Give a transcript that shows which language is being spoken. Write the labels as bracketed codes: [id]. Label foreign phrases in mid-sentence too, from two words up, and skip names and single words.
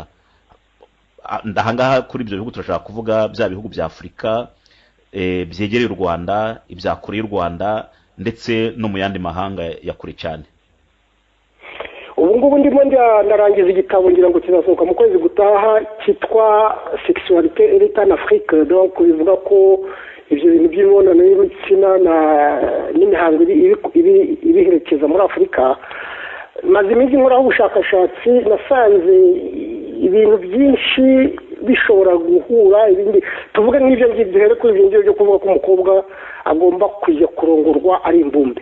[rw] Ndahangaha kuri ibyo bihugu turashaka kuvuga bya bihugu bya Afurika byegereye u Rwanda, ibya kure y'u Rwanda, ndetse no mu yandi mahanga ya kure cyane. Ubu ngubu ndimo ndarangiza igitabo ngira ngo kizasohoka mu kwezi gutaha cyitwa Sexualité et l'État en Afrique. Donc bivuga ko ibyo bintu by'imibonano y'ibitsina n'imihango ibiherekeza muri Afurika. Maze iminsi nkora ubushakashatsi, nasanze ibintu byinshi bishobora guhura. Ibindi tuvuge nk'ibyo ngibyo, duhere kuri ibyo ngibyo byo kuvuga ko umukobwa agomba kujya kurongorwa ari imbumbe.